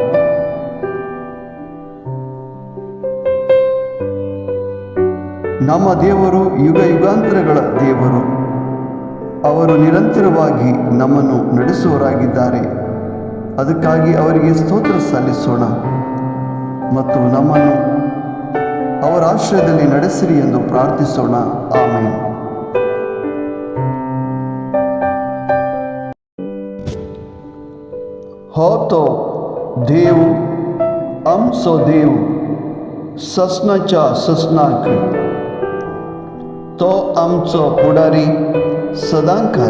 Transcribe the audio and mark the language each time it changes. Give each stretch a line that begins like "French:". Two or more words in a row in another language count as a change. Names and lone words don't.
Kannada: ನಮ್ಮ ದೇವರು ಯುಗ ಯುಗಾಂತರಗಳ ದೇವರು. ಅವರು ನಿರಂತರವಾಗಿ ನಮ್ಮನ್ನು ನಡೆಸುವವರಾಗಿದ್ದಾರೆ. ಅದಕ್ಕಾಗಿ ಅವರಿಗೆ ಸ್ತೋತ್ರ ಸಲ್ಲಿಸೋಣ ಮತ್ತು ನಮ್ಮನ್ನು ಅವರ ಆಶ್ರಯದಲ್ಲಿ ನಡೆಸಿರಿ ಎಂದು ಪ್ರಾರ್ಥಿಸೋಣ. ಆಮೆನ್.
Konkani: हो तो देव आमचो देव ससनाच्या ससनाक, तो आमचो पुढारी सदांकाल.